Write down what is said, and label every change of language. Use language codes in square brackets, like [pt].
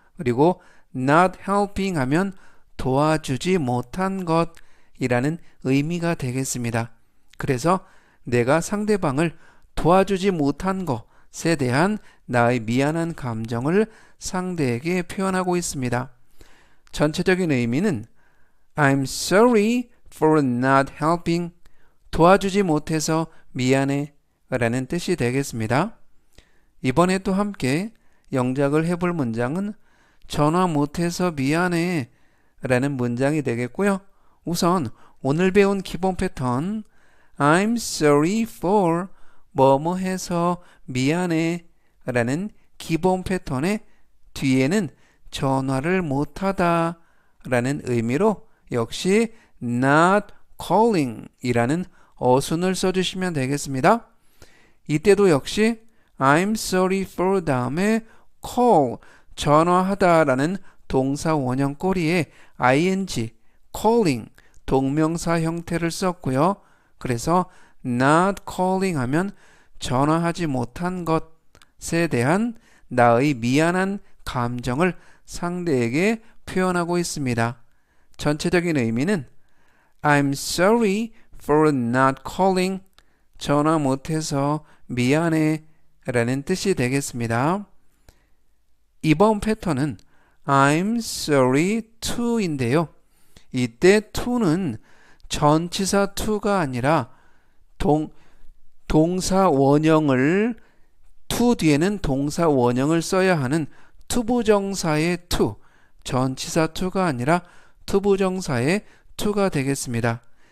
[ko] 그리고 [en] not helping [ko] 하면 도와주지 못한 것이라는 의미가 되겠습니다. 그래서 내가 상대방을 도와주지 못한 것에 대한 나의 미안한 감정을 상대에게 표현하고 있습니다. 전체적인 의미는 [en] I'm sorry for not helping. [ko] 도와주지 못해서 미안해 라는 뜻이 되겠습니다. 이번에 또 함께 영작을 해볼 문장은 전화 못해서 미안해 라는 문장이 되겠고요. 우선 오늘 배운 기본 패턴 [en] I'm sorry for [ko] 뭐뭐 해서 미안해 라는 기본 패턴의 뒤에는 전화를 못하다 라는 의미로 역시 [en] not calling [ko] 이라는 어순을 써주시면 되겠습니다. 이때도 역시 [en] I'm sorry for [ko] 다음에 call 전화하다 라는 동사 원형 꼬리에 ing calling 동명사 형태를 썼고요. 그래서 [en] not calling [ko] 하면 전화하지 못한 것에 대한 나의 미안한 감정을 상대에게 표현하고 있습니다. 전체적인 의미는 [en] I'm sorry for not calling. [ko] 전화 못해서 미안해 라는 뜻이 되겠습니다. 이번 패턴은 [en] I'm sorry to [ko] 인데요. 이때 to는 전치사 to가 아니라 동사 원형을 to 뒤에는 동사 원형을 써야 하는 투부정사의 to, 전치사 to가 아니라 투부정사의 to가 되겠습니다.